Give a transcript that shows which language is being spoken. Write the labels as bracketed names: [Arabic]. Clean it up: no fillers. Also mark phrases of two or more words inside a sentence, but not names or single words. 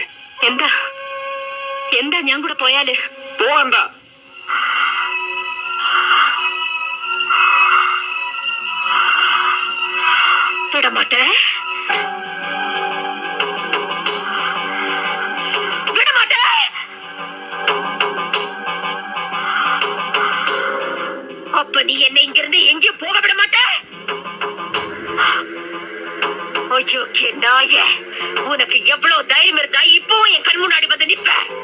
[Malayalam] എന്താ എന്താ ഞാൻ കൂടെ പോയാല്? പോണ്ട. [Tamil] விடமாட்டே, விடமாட்டே. அப்ப நீ என்னை இங்கிருந்து எங்கேயும் போக விட மாட்டே. ஐயோ நாய, உனக்கு எவ்வளவு தைரியம் இருந்தா இப்பவும் என் கண் முன்னாடி வந்து நிப்ப?